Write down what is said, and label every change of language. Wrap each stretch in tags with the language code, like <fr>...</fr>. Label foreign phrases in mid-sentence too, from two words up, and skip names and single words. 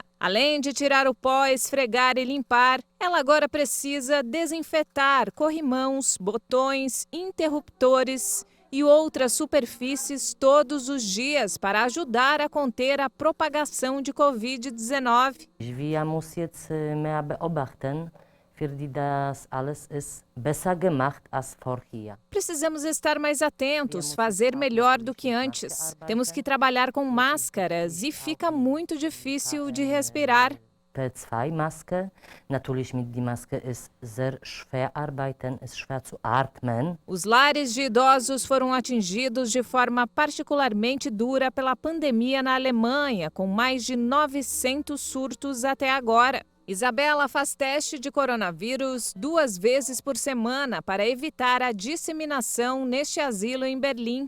<pt>Além de tirar o pó, esfregar e limpar, ela agora precisa desinfetar corrimãos, botões, interruptores e outras superfícies todos os dias para ajudar a conter a propagação de Covid-19.</pt> <de>Wir müssen jetzt mehr beobachten. Das alles ist besser gemacht als vorher.</de> <pt>Precisamos estar mais atentos, fazer melhor do que antes. Temos que trabalhar com máscaras e fica muito difícil de respirar.</pt> <de>Zwei Masken. Natürlich mit die Maske ist sehr schwer arbeiten, ist schwer zu atmen.</de> <pt>Os lares de idosos foram atingidos de forma particularmente dura pela pandemia na Alemanha, com mais de 900 surtos até agora. Isabela faz teste de coronavírus 2 vezes por semana para evitar a disseminação neste asilo em Berlim.</pt>